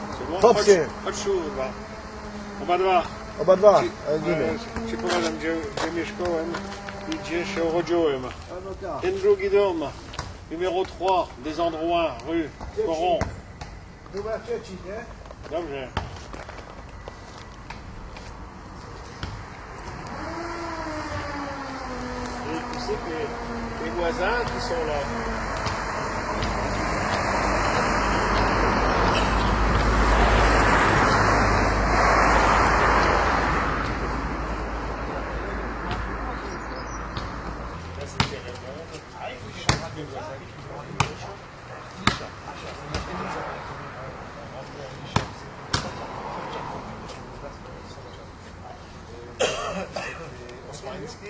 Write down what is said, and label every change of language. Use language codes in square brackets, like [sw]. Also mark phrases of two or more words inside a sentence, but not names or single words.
[pl] Topsy. Obadwa. Obadwa. Ci powiadam, gdzie mieszkałem i gdzie się urodziłem. A no tak. Ten drugi dom, [fr] numéro 3, des endroits, rue Coron. [pl] Numer trzeci, nie? Dobrze. [fr] Et tu sais que les voisins qui sont là, là c'était Raymond, les voisins Osmański,